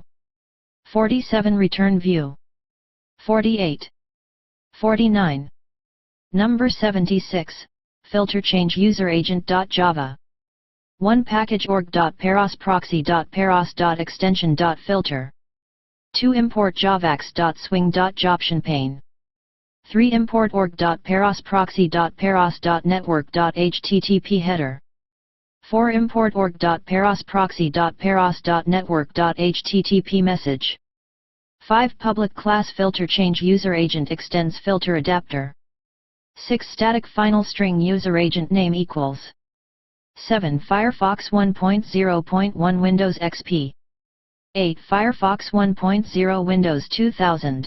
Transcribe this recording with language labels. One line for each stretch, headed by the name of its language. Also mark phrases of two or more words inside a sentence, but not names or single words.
English: 47 Return view. 48. 49. Number 76, filter change user agent.java. 1 package org.paros proxy.paros.extension.filter. 2 import javax.swing.jobshinpane. 3 import org.paros proxy.paros.network.http header. 4 import org.paros proxy.paros.network.http message. 5 public class filter change user agent extends filter adapter. 6 static final string user agent name equals. 7 Firefox 1.0.1 Windows XP. 8 Firefox 1.0 Windows 2000.